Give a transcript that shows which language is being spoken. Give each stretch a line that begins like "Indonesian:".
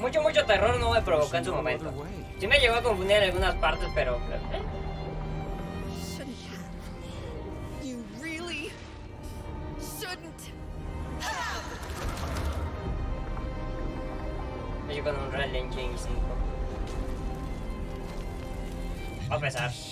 Spanish: Mucho terror no me provocó en su momento. Sí me llegó a confundir en algunas partes, pero...
English: Shouldn't have. You really shouldn't have.
Spanish: Me llegó con un Unreal Engine 5. Va a pesar.